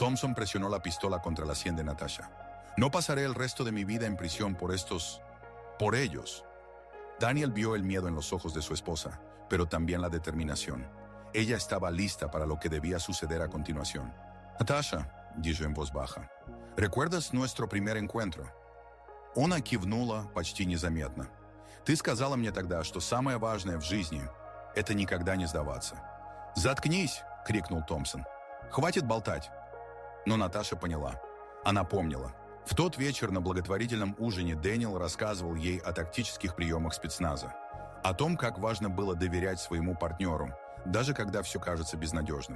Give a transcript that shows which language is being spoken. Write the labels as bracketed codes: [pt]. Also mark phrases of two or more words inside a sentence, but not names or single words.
[es] Thompson presionó la pistola contra la sien de Natasha. No pasaré el resto de mi vida en prisión por estos... por ellos. Daniel vio el miedo en los ojos de su esposa, pero también la determinación. Ella estaba lista para lo que debía suceder a continuación. «Natasha», dijo en voz baja, «¿recuerdas nuestro primer encuentro?» [ru] Она кивнула почти незаметно. «Ты сказала мне тогда, что самое важное в жизни – это никогда не сдаваться». «Заткнись!» – крикнул Томпсон. «Хватит болтать!» Но Наташа поняла. Она помнила. В тот вечер на благотворительном ужине Дэниел рассказывал ей о тактических приемах спецназа, о том, как важно было доверять своему партнеру, даже когда все кажется безнадежным.